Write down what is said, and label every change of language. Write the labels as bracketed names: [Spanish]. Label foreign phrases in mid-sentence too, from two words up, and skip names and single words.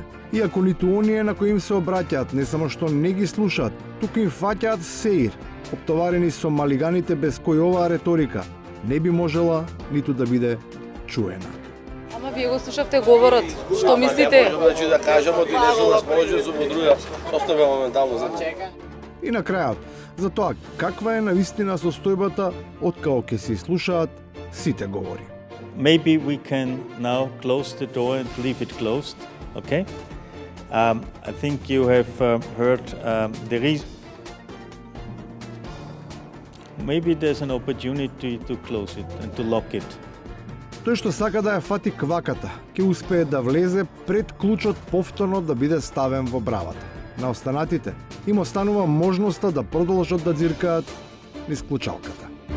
[Macedonian] Иако ниту оние на кои им се обраќаат не само што не ги слушаат, туку им фаќаат сеир, оптоварени со малиганите без кои оваа реторика не би можела ниту да биде чуена. Ама вие го слушавте говорот. Што мислите? Значи да кажемо, ти не сум расположен за друга, оставя моментално за чека. И на крајот, за тоа каква е навистина состојбата откако ќе се слушаат сите говори. [English] Maybe we can now close the door and leave it closed, okay? I think you have heard the reason. Maybe there's an opportunity to close it and to lock it. [Macedonian] Тој што сака да ја фати кваката, ќе успее да влезе пред клучот повторно да биде ставен во бравата. На останатите им останува можноста да продолжат да ѕиркаат низ клучалката.